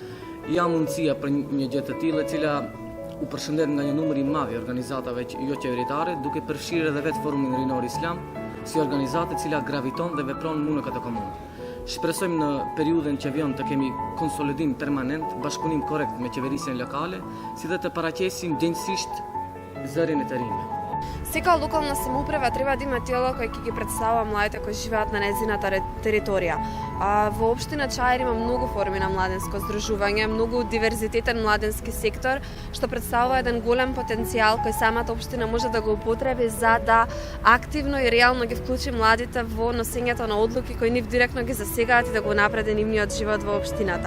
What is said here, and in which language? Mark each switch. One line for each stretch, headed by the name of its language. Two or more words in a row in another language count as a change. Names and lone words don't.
Albanian: Ja mundësia për një gjë të tillë, e cila u përshëndet nga një numër i madh i organizatave jo qeveritare, duke përfshirë edhe vetë Forumin Rinor Islam si organizatë e cila graviton dhe vepron në këtë komunë. Shpresojmë në periudhën që vjen të kemi konsolidim permanent, bashkëpunim korrekt me qeverisjen lokale, si dhe të paraqesim gjendësisht zërin e të rinjve.
Macedonian: Сека локална самоуправа треба да има тела кои ќе ги представува младите кои живеат на нејзината територија. Во општина Чаир има многу форми на младенско здружување, многу диверзитетен младенски сектор, што представува еден голем потенцијал кој самата општина може да го употреби за да активно и реално ги вклучи младите во носењето на одлуки кои нив директно ги засегаат и да го напреди нивниот живот во општината.